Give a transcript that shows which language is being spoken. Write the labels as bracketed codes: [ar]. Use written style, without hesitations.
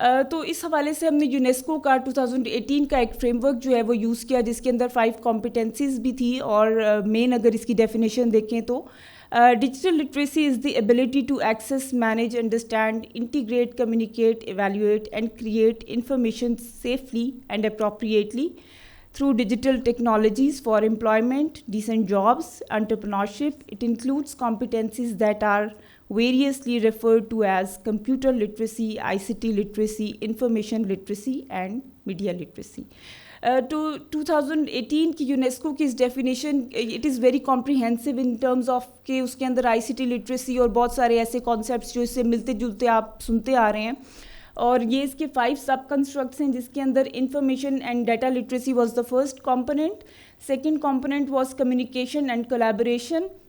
[ur] تو اس حوالے سے ہم نے یونیسکو کا 2018 کا ایک فریم ورک جو ہے وہ یوز کیا جس کے اندر 5 کمپیٹنسیز بھی تھی اور مین اگر اس کی ڈیفینیشن دیکھیں تو [en] digital literacy is the ability to access, manage, understand, integrate, communicate, evaluate and create information safely and appropriately through digital technologies for employment, decent jobs, entrepreneurship. It includes competencies that are variously referred to as computer literacy, ICT literacy, information literacy and media literacy. [ur] To 2018 کی UNESCO کی اس definition [en] it is very comprehensive in terms of [ur] کہ اس کے اندر آئی C T literacy اور بہت سارے ایسے concepts جو اس سے ملتے جلتے آپ سنتے آ رہے ہیں, اور یہ اس کے 5 سب کنسٹرکٹس ہیں جس کے اندر information and data literacy was the first component, second component was communication and collaboration,